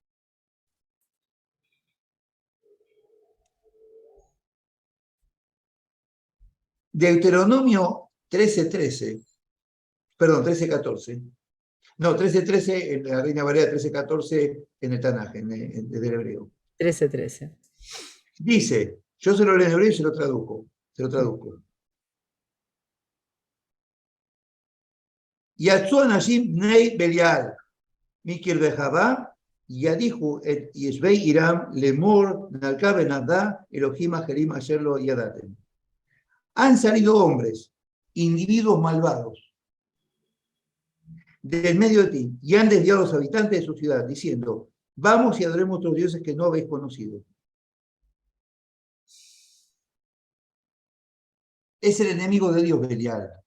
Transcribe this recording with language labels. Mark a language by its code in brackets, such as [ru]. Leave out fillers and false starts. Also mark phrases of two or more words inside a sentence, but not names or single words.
[es] Deuteronomio 13:13, perdón, 13:14. No, 13:13 en la Reina Valera, 13:14 en el Tanaj, desde el hebreo. 13:13. Dice, yo se lo leo en hebreo y se lo traduzco. [he] יצאו אנשים בני בליעל מקרבך ידיחו את יושבי עירם לאמור נלקה ונדע אלוהים אחרים אשר לא ידעתם. [es] Han salido hombres, individuos malvados, del medio de ti, y han desviado a los habitantes de su ciudad, diciendo, vamos y adoremos a otros dioses que no habéis conocido. Es el enemigo de Dios, Belial.